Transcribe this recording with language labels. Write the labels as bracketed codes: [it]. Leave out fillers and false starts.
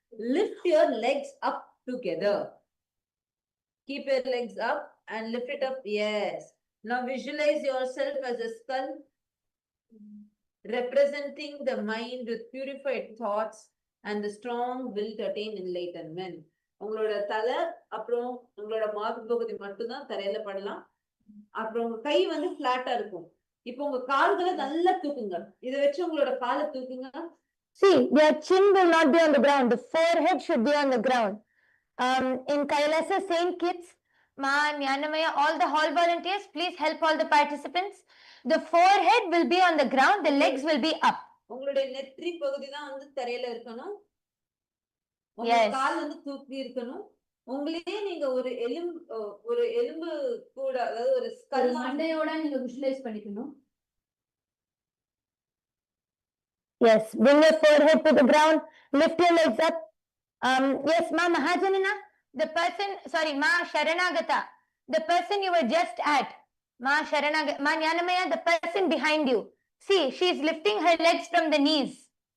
[en] Lift your legs up together. Keep your legs up and lift it up. Yes. Now visualize yourself as a skull, representing the mind with purified thoughts and the strong will to attain enlightenment. [ta] உங்களோட தலை அப்புறம் உங்களோட மார்பு பகுதி மட்டும்தான் தரையில படலாம். அப்புறம் உங்க கை வந்து பிளாட்டா இருக்கும். இப்போ உங்க கால்களை நல்லா தூக்குங்க. இதை வச்சு உங்களோட காலை தூக்குங்க. [en] See, your chin will not be on the ground. The forehead should be on the ground. In Kailasa, Saint Kitts, Ma, Nyanamaya, all the hall volunteers, please help all the participants. The forehead will be on the ground. The legs will be up. [ta] உங்களுடைய நெற்றி பகுதி தான் வந்து தரையில இருக்கணும். உங்க [en] Yes. [ta] கால் வந்து தூக்கி இருக்கணும். உங்களே நீங்க ஒரு எலும்பு கூட, அதாவது ஒரு ஸ்கல் மண்டையோட நீங்க விஷுவலைஸ் பண்ணிக்கணும். [en] Yes, bring your forehead to the ground, lift your legs up. Yes, Ma Mahajanina, the person, sorry, Ma Sharanagata, the person you were just at, Ma Sharanagata, Ma Nyanamaya, the person behind you. See, she's lifting her legs from the knees.